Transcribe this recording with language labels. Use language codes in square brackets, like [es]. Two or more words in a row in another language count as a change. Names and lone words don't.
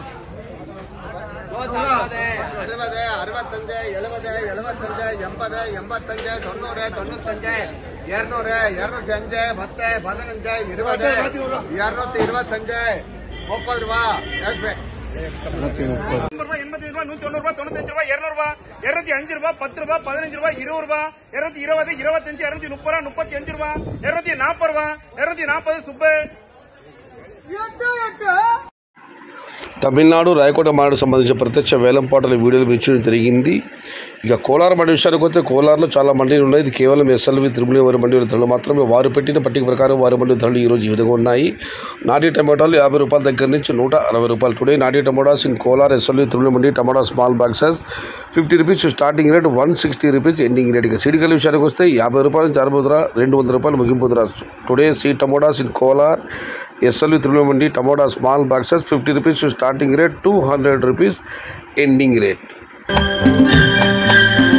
[ta] 60, 65, 70, 75, 80, 85, 90, 95, 200, 205, 10, 15, 20, 225, 30 ரூபா கேஷ்பேக். 85 ரூபா 190 ரூபா 95 ரூபா 200 ரூபா 205 ரூபா 10 ரூபா 15 ரூபா 20 ரூபா 220 25 230 ரூபா 35 ரூபா 240 ரூபா 240 சுப்பு. [te] తమిళనాడు రాయకోట మాడు సంబంధించిన ప్రత్యక్ష వేలంపాటల వీడియోలు మెచ్చడం జరిగింది. ఇక కోలార్ మండి విషయానికి వస్తే కోలార్లో చాలా మండీలు ఉన్నాయి. ఇది కేవలం ఎస్ఎల్వి తిరుమల వారి మండీల ధరలు మాత్రమే. వారు పెట్టిన పట్టిక ప్రకారం వారి మండీ ధరలు ఈరోజు ఈ విధంగా ఉన్నాయి. నాటి టమాటాలు 50 రూపాయల దగ్గర నుంచి 160 రూపాయలు. [en] today నాటి tomatoes in కోలార్ ఎస్ఎల్వి తిరుమల మండి tomato small boxes 50 rupees starting rate, 160 rupees ending rate. [te] ఇక సీడికల విషయానికి వస్తే 50 రూపాయల నుంచి 60 ధర, 200 రూపాయలు ముగింపు ధర. [en] today C tomatoes in కోలార్ ఎస్ఎల్వి తిరుమల మండి tomato small boxes 50 rupees starting rate, 200 rupees ending rate.